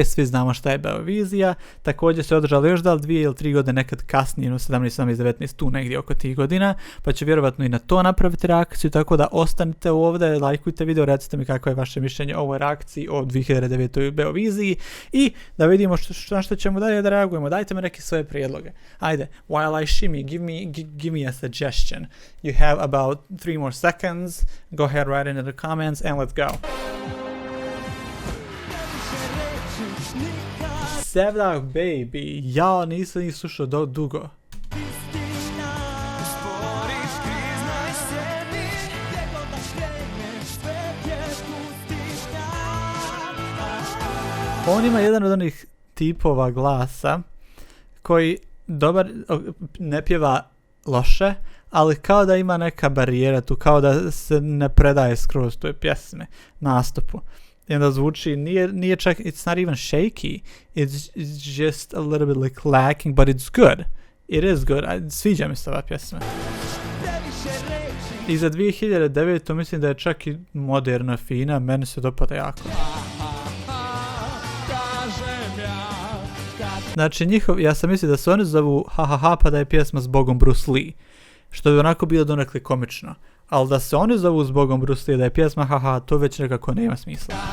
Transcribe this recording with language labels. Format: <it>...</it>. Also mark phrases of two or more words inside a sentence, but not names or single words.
<bs>Svi znamo šta je Beovizija. Također se održalo još 2 ili 3 godine nekad kasnije, 17, 18, 19, tu negdje oko tih godina, pa ću vjerovatno i na to napraviti reakciju, tako da ostanite ovdje, lajkujte video, recite mi kako je vaše mišljenje o ovoj reakciji o 2009. Beoviziji i da vidimo na što ćemo dalje da reagujemo. Dajte mi neke svoje prijedloge. Ajde,</bs> <en>while I shimmy, give me a suggestion. You have about 3 more seconds. Go ahead, write it in the comments and let's go.</en> <bs>Sevdah Baby, ja nisam ih slušao dugo. On ima jedan od onih tipova glasa koji dobar, ne pjeva loše, ali kao da ima neka barijera tu, kao da se ne predaje skroz toj pjesme, nastupu. I onda zvuči, nije čak,</bs> <en>it's not even shaky, it's just a little bit like lacking, but it's good. It is good,</en> <bs>sviđa mi se ova pjesma. I za 2009. mislim da je čak i moderna, fina, meni se dopada jako. Znači ja sam mislio da se oni zovu ha pa da je pjesma s Bogom Bruce Lee, što bi onako bilo donekle komično, ali da se oni zovu s Bogom Bruce Lee da je pjesma ha to već nekako nema smisla.</bs>